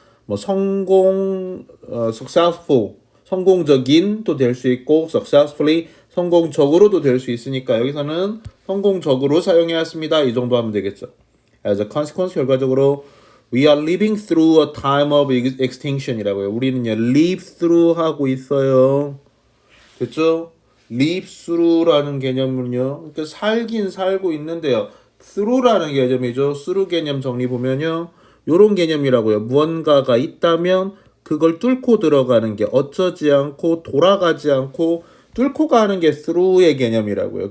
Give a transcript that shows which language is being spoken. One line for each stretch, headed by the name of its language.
Korean: 뭐 성공 successful 성공적인도 될 수 있고 successfully 성공적으로도 될 수 있으니까 여기서는 성공적으로 사용해 왔습니다. 이 정도 하면 되겠죠.
English: As a consequence
Korean: 결과적으로
English: we are living through a time of extinction이라고요.
Korean: 우리는요 live through 하고 있어요. 됐죠? live through라는 개념은요. 그러니까 살긴 살고 있는데요. through라는 개념이죠. through 개념 정리 보면요. 요런 개념이라고요. 무언가가 있다면 그걸 뚫고 들어가는 게 어쩌지 않고 돌아가지 않고 뚫고 가는 게 through의 개념이라고요.